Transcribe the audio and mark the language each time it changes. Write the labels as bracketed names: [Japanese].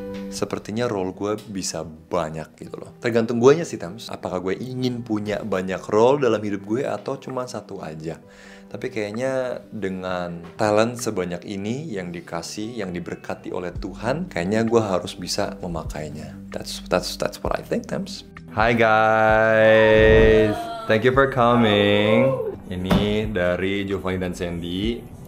[Indonesian] Sepertinya role gue bisa banyak gitu loh. Tergantung guanya sih, Tams. Apakah gue ingin punya banyak role dalam hidup gue atau cuma satu aja. Tapi kayaknya dengan talent sebanyak ini yang dikasih, yang diberkati oleh Tuhan, kayaknya gue harus bisa memakainya. [English] That's what I think, Tams. Hi guys, thank you for coming. [Indonesian] Ini dari Giovanni dan Sandy.